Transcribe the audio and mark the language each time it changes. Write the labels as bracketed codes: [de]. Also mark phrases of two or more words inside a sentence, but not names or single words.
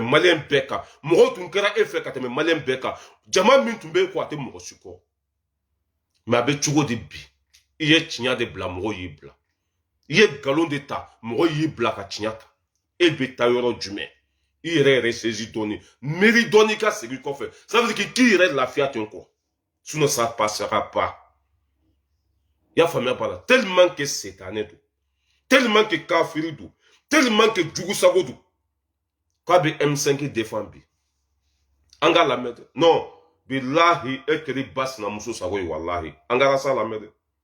[bm] maliyɛn bɛɛ kan mɔgɔ tun kɛra e fɛ ka tɛmɛ maliyɛn bɛɛ kan jama min tun bɛ ko a tɛ mɔgɔ si kɔ mais a bɛ cogo di bi i ye tiɲɛ de bila mɔgɔ y'i bila i ye nkalon de ta mɔgɔ y'i bila ka tiɲɛ ta e bɛ taa yɔrɔ jumɛn i yɛrɛ saisi dɔɔni miiri dɔɔni ka segin kɔfɛ [fr] ça veut dire [bm] k'i yɛrɛ lafiya ten kɔ [fr] sinon ça passera pas [bm] i y'a faamuya b'a la [fr] tellement que [bm] setanɛ don [fr] tellement que [bm] kafiri don [fr] tellement que [bm] jugusago don k'a bɛ M5 défend bi an k'a lamɛn dɛ non bilahi e kɛra ba sinamuso sago ye walahi an ka rasa lamɛn dɛ